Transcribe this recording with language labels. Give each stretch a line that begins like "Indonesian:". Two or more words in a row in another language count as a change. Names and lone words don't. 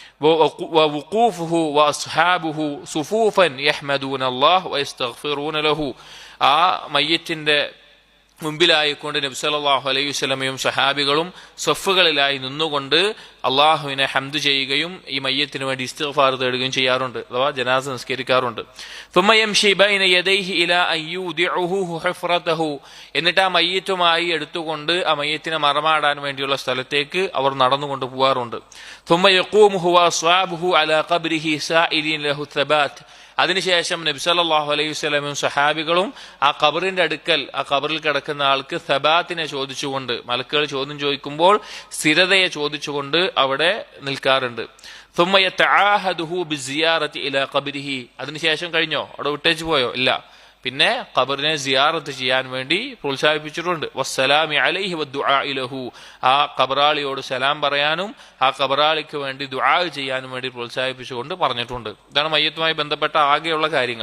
Arabic: وقوفه وأصحابه صفوفا يحمدون الله ويستغفرون له.
Malayalam: ആ മയ്യിത്തിന്റെ മുമ്പിലായിക്കൊണ്ട് നബി
Arabic: صلى الله عليه وسلم
Malayalam: സഹാബികളും സഫുകളിലായി നിന്നുകൊണ്ട് അള്ളാഹുവിനെ ഹംദ് ചെയ്യുകയും ഈ മയ്യത്തിന് വേണ്ടി ഇസ്തിഗ്ഫാർ തേടുകയും ചെയ്യാറുണ്ട്, അഥവാ ജനാസ നിസ്കരിക്കാറുണ്ട്.
Arabic: ثم يمشي بين يديه الى ان يودعه حفرته.
Malayalam: എന്നിട്ട് ആ മയ്യത്തുമായി എടുത്തുകൊണ്ട് ആ മയ്യത്തിനെ മറമാടാൻ വേണ്ടിയുള്ള സ്ഥലത്തേക്ക് അവർ നടന്നുകൊണ്ട് പോവാറുണ്ട്.
Arabic: ثم يقوم هو واصحابه على قبره سائلين له الثبات.
Malayalam: അതിനുശേഷം നബി
Arabic: صلى الله عليه وسلم
Malayalam: സഹാബികളും ആ ഖബറിന്റെ അടുക്കൽ, ആ ഖബറിൽ കിടക്കുന്ന ആൾക്ക് സബാത്തിനെ ചോദിച്ചുകൊണ്ട്, മലക്കുകൾ ചോദ്യം ചോദിക്കുമ്പോൾ സ്ഥിരതയെ ചോദിച്ചുകൊണ്ട് അവിടെ നിൽക്കാറുണ്ട്.
Arabic: ثم يتعاهده بالزيارة إلى قبره.
Malayalam: അതിനുശേഷം കഴിഞ്ഞോ, അവിടെ വിട്ടേച്ചു പോയോ? ഇല്ല, പിന്നെ ഖബറിനെ സിയാറത്ത് ചെയ്യാൻ വേണ്ടി പ്രോത്സാഹിപ്പിച്ചിട്ടുണ്ട്.
Arabic: والسلام عليه والدعاء له.
Malayalam: ആ ഖബറാളിയോട് സലാം പറയാനും ആ ഖബറാളിക്ക് വേണ്ടി ദുആ ചെയ്യാനും വേണ്ടി പ്രോത്സാഹിപ്പിച്ചുകൊണ്ട് പറഞ്ഞിട്ടുണ്ട്. ഇതാണ് മയ്യത്തുമായി ബന്ധപ്പെട്ട ആകെയുള്ള കാര്യങ്ങൾ.